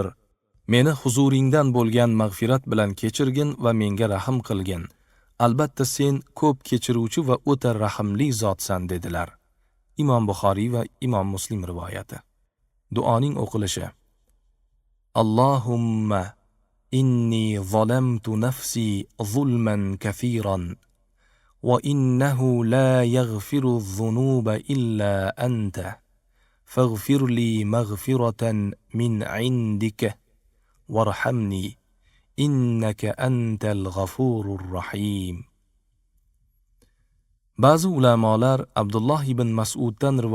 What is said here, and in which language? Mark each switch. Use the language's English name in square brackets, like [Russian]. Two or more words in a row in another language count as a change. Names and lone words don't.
[Uzbek] Meni huzuringdan bo'lgan mag'firat bilan kechirgin va menga rahm qilgin. Albatta sen ko'p kechiruvchi va o'ta rahimli zotsan dedilar. Imom Buxoriy va Imom Muslim rivoyati. Duoning o'qilishi: [Arabic] اللهم إني ظلمت نفسي ظلما كثيرا وإنه لا يغفر الذنوب إلا أنت فاغفر لي مغفرة من عندك وارحمني إنك أنت الغفور الرحيم. [Uzbek] Ba'zi ulamolar Abdulloh ibn Mas'uddan rivoyat